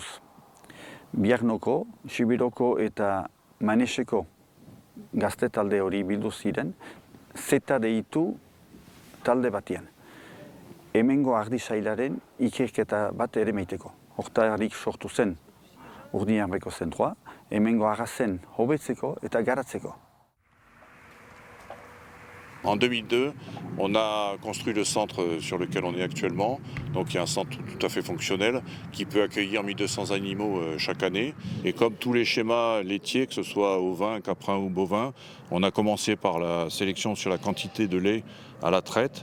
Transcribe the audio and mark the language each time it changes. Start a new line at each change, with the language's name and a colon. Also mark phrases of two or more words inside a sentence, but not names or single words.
Basque: Biarnoko, Sibiroko eta Maneseko gazte talde hori bildu ziren, zeta deitu talde batian. Hemengo ardi sailaren ikerketa bat ere meiteko. Hortarik sortu zen Urdiarreko zentroa, hemengo arrazen hobetzeko eta garatzeko.
French: En 2002, on a construit le centre sur lequel on est actuellement. Donc il y a un centre tout à fait fonctionnel qui peut accueillir 1200 animaux chaque année. Et comme tous les schémas laitiers, que ce soit ovin, caprin ou bovin, on a commencé par la sélection sur la quantité de lait à la traite.